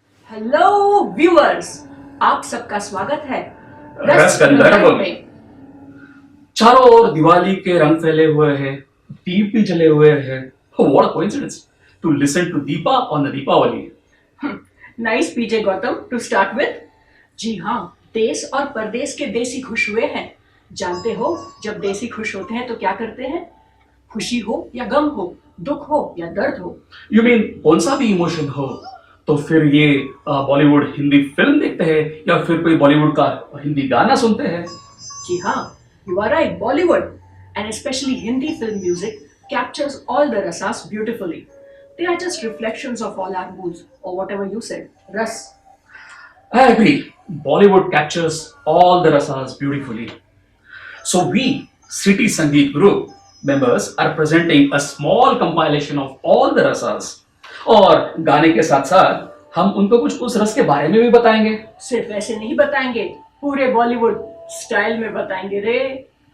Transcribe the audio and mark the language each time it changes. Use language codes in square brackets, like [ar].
[hi] Hello viewers, आप सबका स्वागत है रस गंधर्व में। चारों ओर दिवाली के रंग फैले हुए हैं, दीप भी जले हुए हैं। [en] What a coincidence to listen to Deepa on the Deepavali. Nice PJ Gautam to start with. [hi] जी हाँ, देश और परदेश के देसी खुश हुए हैं। जानते हो, जब देसी खुश होते हैं तो क्या करते हैं? खुशी हो या गम हो, दुख हो या दर्द हो, [en] You mean [hi] कौन सा भी इमोशन हो, तो फिर ये बॉलीवुड हिंदी फिल्म देखते हैं या फिर कोई बॉलीवुड का हिंदी गाना सुनते हैं? जी हाँ, [en] you are right. Bollywood and especially Hindi film music captures all the rasas beautifully. They are just reflections of all our moods or whatever you said. Ras. I agree. Bollywood captures all the rasas beautifully. So we, City Sangeet Group members, are presenting a small compilation of all the rasas. [hi] और गाने के साथ साथ हम उनको कुछ उस रस के बारे में भी बताएंगे। सिर्फ ऐसे नहीं बताएंगे, पूरे बॉलीवुड स्टाइल में बताएंगे रे।